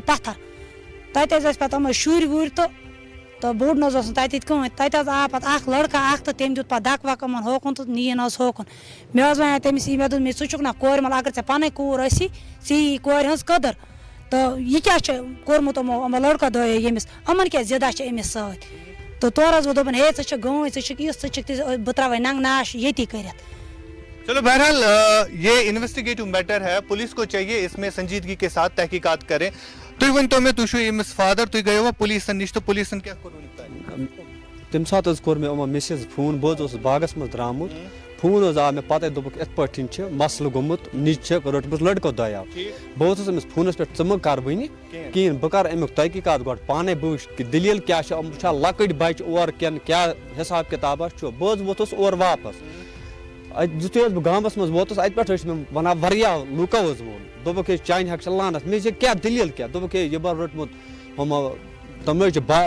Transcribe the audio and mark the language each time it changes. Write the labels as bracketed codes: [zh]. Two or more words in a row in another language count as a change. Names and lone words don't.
[ks] پَتھر تَتہِ حظ ٲسۍ پَتہٕ یِمَے شُرۍ وُرۍ تہٕ بوٚڑ نہٕ حظ اوس نہٕ تَتہِ کٕہٕنۍ تَتہِ حظ آو پَتہٕ اَکھ لٔڑکہٕ اَکھ تہٕ تٔمۍ دیُت پَتہٕ دَکہٕ وَکہٕ یِمَن ہوکُن تہٕ نِیِن حظ ہوکُن مےٚ حظ وَنیٛاے تٔمِس یی مےٚ دوٚپ ژٕ چھُکھ نا کورِ مَل اگر ژےٚ پَنٕنۍ کوٗر ٲسی ژےٚ یی کورِ ہٕنٛز قدٕر تہٕ یہِ کیٛاہ چھُ کوٚرمُت یِمو لٔڑکو دۄیو ییٚمِس یِمَن کیٛاہ ضِدا چھِ أمِس سۭتۍ تہٕ تورٕ حظ ووٚن دوٚپُن ہے ژٕ چھَکھ گٲمٕژ ژٕ چھُکھ یِژھ ژٕ چھُکھ بہٕ ترٛاوَے ننٛگہٕ ناش ییٚتی کٔرِتھ. [ur] چلو بہرحال یہ [en] investigative matter [ur] ہے، پولیس کو چاہیے اس میں سنجیدگی کے ساتھ تحقیقات کریں. [ks] تُہۍ ؤنۍتو مےٚ تُہۍ چھُو أمِس فادر تُہۍ گٔیوا پُلیٖسَن نِش تہٕ پُلیٖسَن کیٛاہ کوٚروٕ تَمہِ ساتہٕ حظ کوٚر مےٚ یِمو مِسِز فون بہٕ حظ اوسُس باغس منٛز درٛامُت فون حظ آو مےٚ پَتَے دوٚپُکھ یِتھ پٲٹھۍ چھِ مسلہٕ گوٚمُت نِچ چھِ رٔٹمٕژ لٔڑکو دۄیو بہٕ اوسُس أمِس فونَس پٮ۪ٹھ ژٕ مہٕ کَر وٕنہِ کِہیٖنۍ بہٕ کَرٕ اَمیُک تحقیٖقات گۄڈٕ پانَے بہٕ وٕچھِ کہِ دٔلیٖل کیٛاہ چھِ یِم چھا لۄکٕٹۍ بَچہِ اورٕ کِنہٕ کیٛاہ حِساب کِتابہ چھُ بہٕ حظ ووتھُس اورٕ واپَس اَتہِ یُتھُے حظ بہٕ گامَس منٛز ووتُس اَتہِ پٮ۪ٹھ ٲسۍ مےٚ وَنان واریاہ لُکو حظ ووٚن دوٚپُکھ ہے چانہِ حق چھِ لانَس مےٚ چھِ کیٛاہ دٔلیٖل کیٛاہ دوٚپُکھ ہے یہِ بہٕ روٚٹمُت ہُمو تِم حظ چھِ